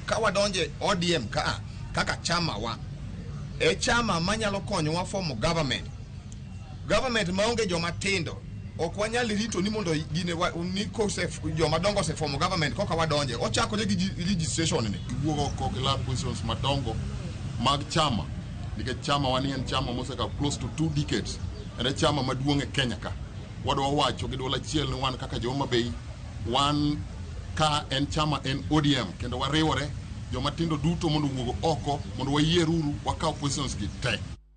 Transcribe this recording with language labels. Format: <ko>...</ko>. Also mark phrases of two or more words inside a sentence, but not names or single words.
<luo>Ka wadonje ODM kaka chama wa e chama manyalo konyowa</luo> <en>form government</en> <luo>maonge joma tindo ok wanyal rito ni mondo gine ni kosef joma dongo se</luo> <en>form government</en> <luo>koka wadonje ochako gi registration ni wuogo ko kila positions madongo mag chama nikech chama wani en chama moseka</luo> <en>close to 2 decades</en> <luo>en chama maduong' e Kenya ka. Wadwa wacho gi dwol achiel ni wan kaka Homa Bay wan ka en chama en ODM kendo wariwore joma tindo duto mondo wuogo oko mondo wayieruru wakaw positions gi te.</luo>